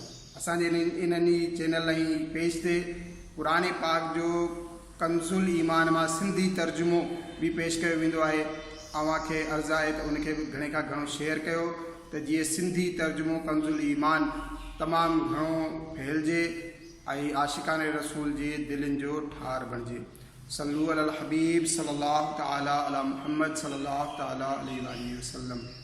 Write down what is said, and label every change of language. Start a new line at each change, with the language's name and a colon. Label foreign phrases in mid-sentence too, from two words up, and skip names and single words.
Sindhi: असांजे इन्हनि चैनल ऐं पेज ते क़ुरान पाक जो कंज़ुल ईमान मां सिंधी तर्जुमो भी पेश कयो वेंदो आहे। अव्हां खे अर्ज़ु आहे त उनखे बि घणे खां घणो शेयर कयो त जीअं सिंधी तर्जुमो कंज़ुल ईमान तमामु घणो फैलिजे ऐं आशिक़ाने रसूल जे दिलनि जो ठार बणिजे।
Arabic: صلوا على الحبيب صلى الله تعالى على محمد صلى الله تعالى عليه وسلم.